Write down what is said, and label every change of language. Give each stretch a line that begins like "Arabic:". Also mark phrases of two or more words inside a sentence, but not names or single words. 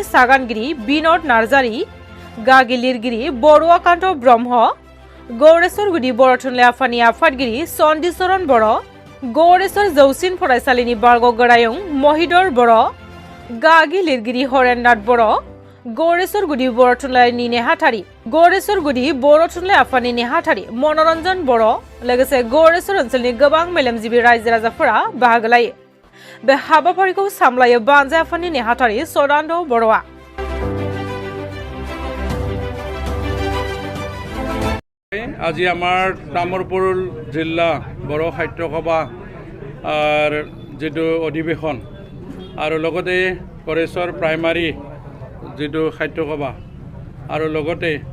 Bodo: सागानगिरि बिनद नार्जारि, गागि लिरगिरि बरुवाकान्त ब्रह्म, गरेसर गुदि बर' थुनलाइ आफादनि आफादगिरि सन्दिचरन बर', गरेसर जौसिन फरायसालिनि बारग' गोरायुं महिदर बर', गागि लिरगिरि हरेननाथ बर', गरेसर गुदि बर' थुनलाइनि नेहाथारि गरेसर गुदि बर' थुनलाइ आफादनि नेहाथारि मनरन्जन बर', लोगोसे गरेसर ओनसोलनि गोबां मेलेमजिबि रायजो राजाफोरा बाहागो लायो। बे हाबाफारिखौ सामलायो बांजाय आफादनि नेहाथारि सदानन्द बर'आ।
Assamese: আজি আমাৰ তামুলপুৰ জিলা বৰ সাহিত্য সভা যিটো অধিৱেশন আৰু লগতে গড়েশ্বৰ প্ৰাইমাৰী যিটো সাহিত্য সভা আৰু লগতে